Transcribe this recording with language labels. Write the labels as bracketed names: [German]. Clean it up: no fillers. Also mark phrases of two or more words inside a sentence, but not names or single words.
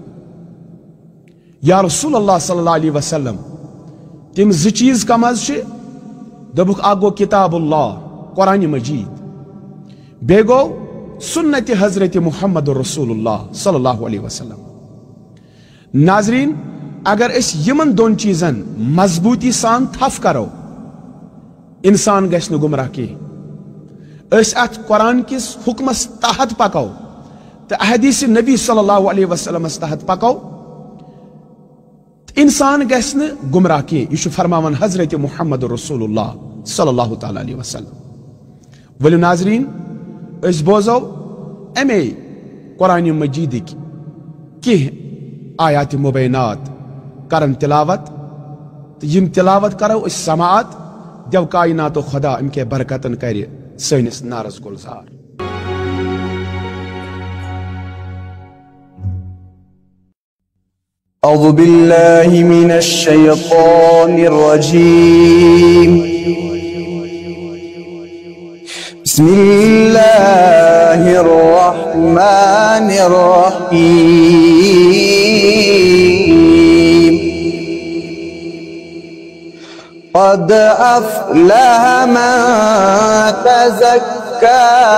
[Kashmiri] یا رسول اللہ [Arabic] صلی اللہ علیہ وسلم [Kashmiri] تم ز چیز کم از چھ دبک اکھ گو کتاب اللہ قرآن مجید بیٚیہِ گو سنت حضرت محمد رسول اللہ [Arabic] صلی اللہ علیہ وسلم [Kashmiri] ناظرین اگر اس یمن دون چیزن مضبوطی سان تھف کرو انسان گژھِ نہٕ گمراہ کینٛہہ اس ات قرآن کس حکمس تحت پکو تو احادیث نبی [Arabic] صلی اللہ علیہ وسلم [Kashmiri] تحت پکو انسان گژھِ نہٕ گمراہ کینٛہہ یہ فرماون حضرت محمد رسول اللہ [Arabic] صلی اللہ تعالی علیہ وسلم [Kashmiri] ولو ناظرین اس بوزو امی قرآن مجیدک کینٛہہ [Arabic] آیات مبینات [Kashmiri] کرن تلاوت تو یم تلاوت کرو اس سماعت دیو کائنات و خدا ام کے برکتن کری سینس نارس گلزار [Arabic] اعوذ باللہ من الشیطان الرجیم بسم اللہ الرحمن الرحیم قد افلح من تزکا